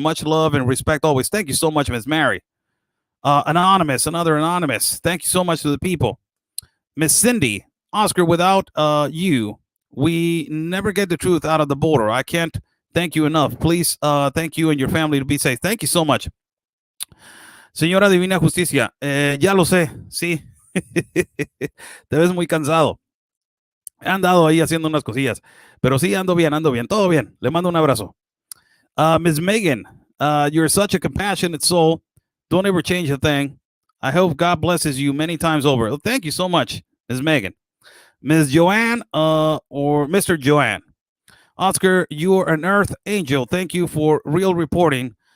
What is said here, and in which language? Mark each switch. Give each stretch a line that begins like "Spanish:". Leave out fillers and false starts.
English: Much love and respect always. Thank you so much, Miss Mary. Anonymous, another anonymous. Thank you so much to the people. Miss Cindy, Oscar, without you, we never get the truth out of the border. I can't thank you enough. Please thank you and your family to be safe. Thank you so much.
Spanish: Señora Divina Justicia, ya lo sé, sí. Te ves muy cansado. He andado ahí haciendo unas cosillas. Pero sí, ando bien, todo bien. Le mando un abrazo. Ms.
English: Megan, you're such a compassionate soul. Don't ever change a thing. I hope God blesses you many times over. Well, thank you so much, Ms. Megan. Ms. Joanne, or Mr. Joanne. Oscar, you're an earth angel. Thank you for real reporting.